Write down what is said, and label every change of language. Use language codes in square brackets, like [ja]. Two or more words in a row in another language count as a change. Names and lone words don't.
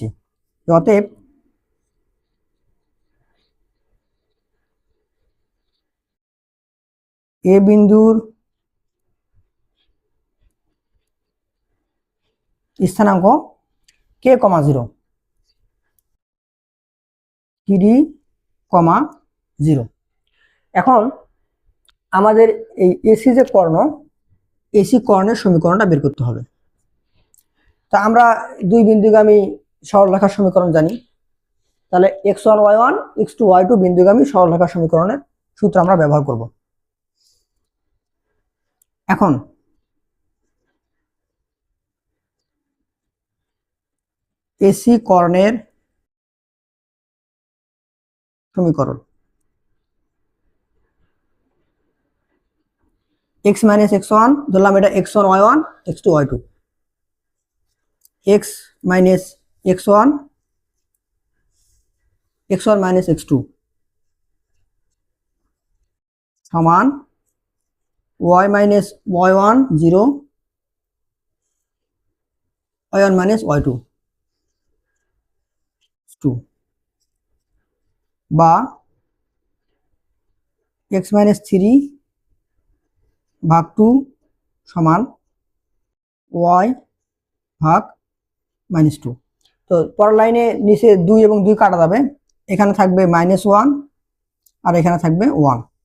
[bn] অতএব এ বিন্দুর স্থানাঙ্ক কে, 0, 3,0। এখন আমাদের এই এসি যে কর্ণ, এসি কর্ণের সমীকরণটা বের করতে হবে। তা আমরা দুই বিন্দুগামী সরলরেখার সমীকরণ জানি। তাহলে x1 y1 x2 y2 বিন্দুগামী সরলরেখার সমীকরণের সূত্র আমরা ব্যবহার করব। এখন এসি কর্ণের সমীকরণ x - x1, ধরলাম এটা x1 y1 x2 y2, x - x1 x1 - x2 সমান y - y1 0 y1 - y2 2, বা x - 3/2 সমান y ভাগ -2। তো পরের লাইনে নিচে 2 এবং 2 কাটা যাবে, এখানে থাকবে -1 আর এখানে থাকবে 1।